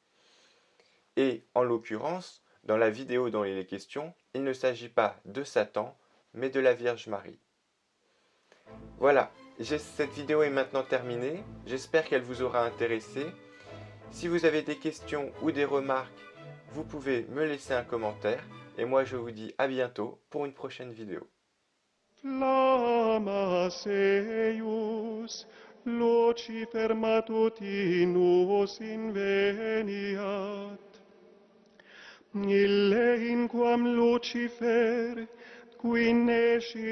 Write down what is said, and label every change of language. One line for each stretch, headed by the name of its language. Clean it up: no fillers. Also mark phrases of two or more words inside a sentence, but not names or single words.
French: Et, en l'occurrence, dans la vidéo dont il est question, il ne s'agit pas de Satan, mais de la Vierge Marie. Voilà, cette vidéo est maintenant terminée, j'espère qu'elle vous aura intéressé. Si vous avez des questions ou des remarques, vous pouvez me laisser un commentaire, et moi je vous dis à bientôt pour une prochaine vidéo.
Latin: Flammas eius, Lucifer matutinus inveniat. Ille in quam Lucifer, qui nescit